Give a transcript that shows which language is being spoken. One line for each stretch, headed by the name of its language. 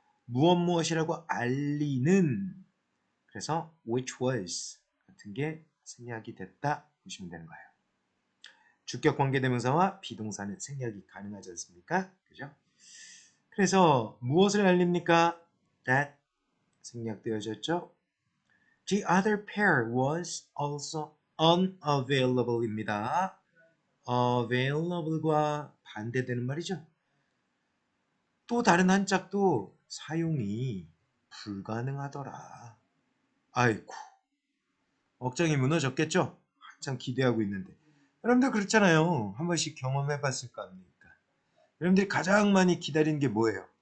Korean: 무엇이라고 알리는, 그래서 which was 같은 게 생략이 됐다 보시면 되는 거예요. 주격 관계대명사와 비동사는 생략이 가능하지 않습니까? 그죠? 그래서 무엇을 알립니까? That 생략되어졌죠.
English: The other pair was also unavailable입니다.
Korean: available과 반대되는 말이죠. 또 다른 한 짝도 사용이 불가능하더라. 아이고, 억장이 무너졌겠죠? 한참 기대하고 있는데. 여러분들 그렇잖아요. 한 번씩 경험해 봤을 거 아닙니까? 여러분들이 가장 많이 기다리는 게 뭐예요?